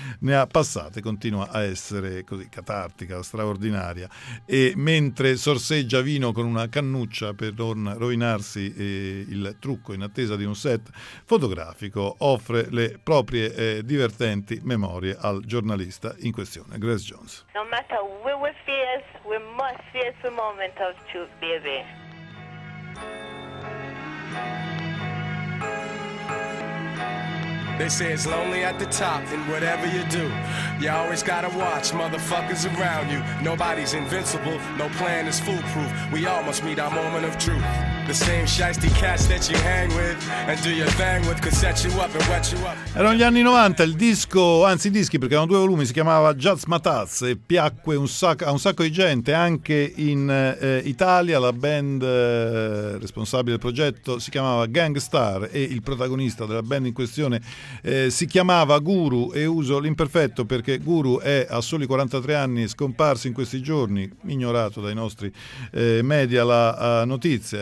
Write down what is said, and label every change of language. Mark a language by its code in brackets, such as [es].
[it] ne ha passate, continua a essere così catartica, straordinaria, e mentre sorseggia vino con una cannuccia per non rovinarsi il trucco in attesa di un set fotografico, offre le proprie divertenti memorie al giornalista in questione, Grace Jones. [en] No matter what we face, we must face the moment of truth, baby. They say it's lonely at the top in whatever you do. You always gotta watch motherfuckers around you. Nobody's invincible, no plan is foolproof. We all must meet our moment of truth. The same shiesty cats that you hang with and do your thing with could set you up and wet you up. [it] Erano gli anni 90, il disco, anzi i dischi, perché erano due volumi, si chiamava Jazz Mataz e piacque a un sacco di gente, anche in Italia. La band responsabile del progetto si chiamava Gangstar e il protagonista della band in questione si chiamava Guru, e uso l'imperfetto perché Guru è a soli 43 anni scomparso in questi giorni, ignorato dai nostri media la notizia.